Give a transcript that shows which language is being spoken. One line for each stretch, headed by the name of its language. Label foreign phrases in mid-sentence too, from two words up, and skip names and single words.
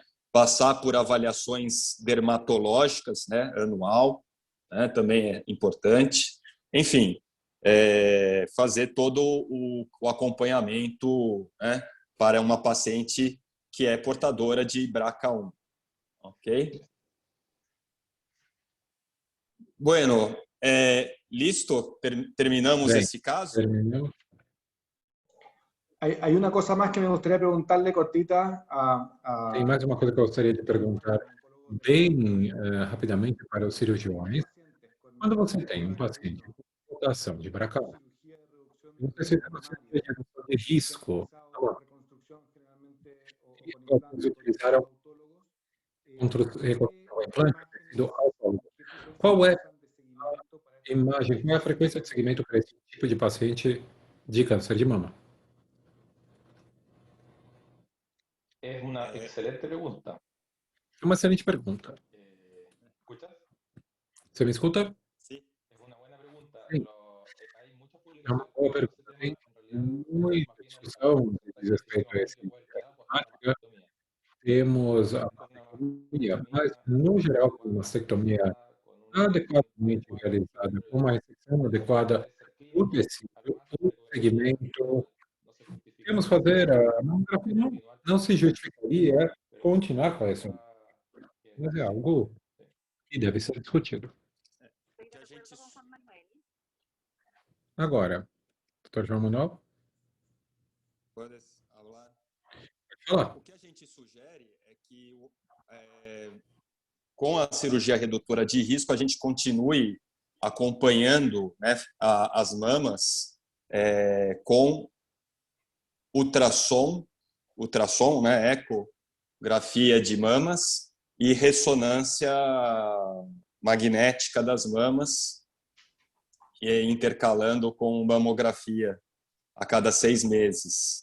Portuguese: Passar por avaliações dermatológicas, né? Anual, né? Também é importante. Enfim, fazer todo o acompanhamento, né? Para uma paciente que é portadora de BRCA1.
Spanish: Ok? Bueno, listo? Terminamos
Portuguese: Bem, esse caso? terminamos.
Spanish: Hay una cosa más que me gustaría preguntarle cortita
Portuguese: Tem mais uma coisa que eu gostaria de perguntar bem rapidamente para os cirurgiões. Quando você tem um paciente com mutação de BRCA1, não precisa você ter redução de risco. E alguns utilizaram contra o implante tecido autólogo. Qual é a imagem, qual é a frequência de segmento para esse tipo de paciente de câncer de mama?
Spanish: Es una excelente pregunta.
Portuguese: É uma excelente pergunta.
Spanish: ¿Escuchas?
Portuguese: Você me escuta? Sim.
Spanish: Es una buena pregunta. Sí. Hay mucha
Portuguese: É uma boa pergunta. Tem muita discussão diz respeito a essa temática. Temos a mastectomia, mas, no geral, com mastectomia adequadamente realizada, com uma reseção adequada do tecido, do segmento, temos que fazer a mamografia, não se justificaria continuar com essa, mas é algo que deve ser discutido.
Spanish: Estoy de acuerdo con Juan Manuel.
Portuguese: Agora, doutor João Manuel, Podes falar? pode falar. O que a gente sugere é que, com a cirurgia redutora de risco, a gente continue acompanhando, né, as mamas com ultrassom, né, ecografia de mamas e ressonância magnética das mamas, intercalando com mamografia a cada 6 meses.